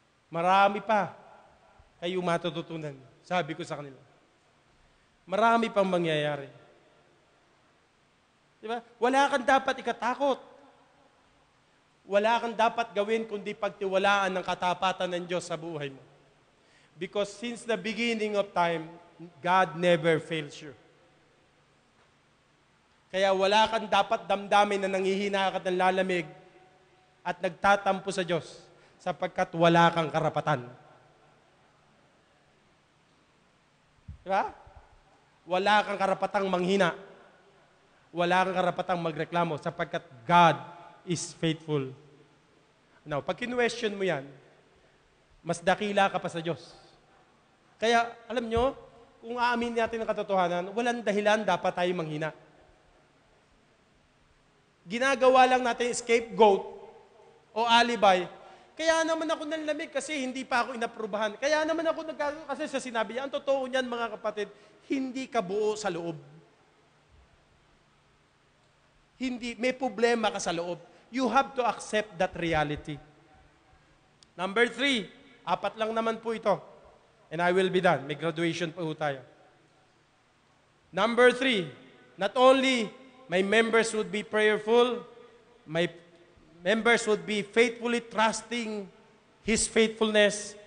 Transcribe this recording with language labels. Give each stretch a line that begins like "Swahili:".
Filipino: Marami pa kayo matututunan. Sabi ko sa kanila. Marami pang mangyayari. Di ba? Wala kang dapat ikatakot. Wala kang dapat gawin kundi pagtiwalaan ng katapatan ng Diyos sa buhay mo.
English: Because since the beginning of time, God never fails you.
Filipino: Kaya wala kang dapat damdamin na nanghihina ka ng lalamig at nagtatampo sa Diyos sapagkat wala kang karapatan. Diba? Wala kang karapatang manghina. Wala kang karapatang magreklamo sapagkat
English: God is faithful.
Filipino: Now, pag kinwestiyon mo yan, mas dakila ka pa sa Diyos. Kaya, alam nyo, kung aamin natin ang katotohanan, walang dahilan dapat tayo manghina. Ginagawa lang natin scapegoat o alibi. Kaya naman ako nanlamig kasi hindi pa ako inaprubahan. Kaya naman ako nagkakaroon kasi sa sinabi niya, ang totoo niyan mga kapatid, hindi ka buo sa loob. Hindi, may problema ka sa loob.
English: You have to accept that reality. Number 3,
Filipino: 4 lang naman po ito.
English: And I will be done.
Filipino: May graduation pa po tayo.
English: Number 3, not only my members would be prayerful, my members would be faithfully trusting His faithfulness.